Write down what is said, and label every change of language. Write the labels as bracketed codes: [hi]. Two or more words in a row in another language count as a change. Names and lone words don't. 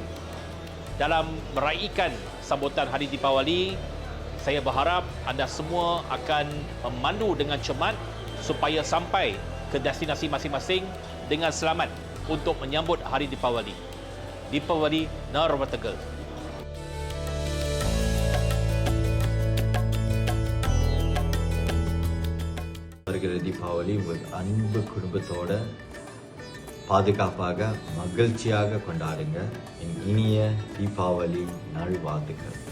[ms] Dalam meraihkan sambutan Hari Deepawali, saya berharap anda semua akan memandu dengan cermat supaya sampai ke destinasi masing-masing dengan selamat untuk menyambut Hari Deepawali. [ta] தீபாவளி நல்வாழ்த்துக்கள். வருகிற தீபாவளி ஒரு அன்பு குடும்பத்தோட பாதுகாப்பாக மகிழ்ச்சியாக கொண்டாடுங்க. என் இனிய தீபாவளி நல்வாழ்த்துக்கள்.